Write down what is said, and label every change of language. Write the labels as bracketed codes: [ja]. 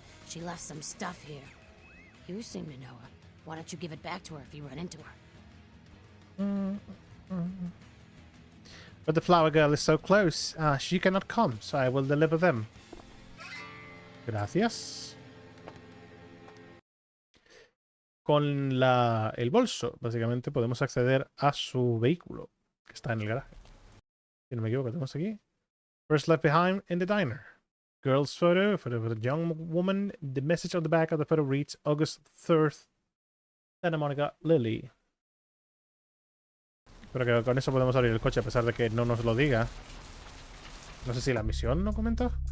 [en] She left some stuff here. You seem to know her. Why don't you give it back to her if you run into her? But the flower girl is so close. She cannot come, so I will deliver them. [es] Gracias. Con el bolso, básicamente podemos acceder a su vehículo, que está en el garaje. Si no me equivoco, tenemos aquí. [en] First left behind in the diner. Girl's photo for the young woman. The message on the back of the photo reads August 3rd, Santa Monica, Lily. [es] Pero que con eso podemos abrir el coche a pesar de que no nos lo diga. No sé si la misión no comenta.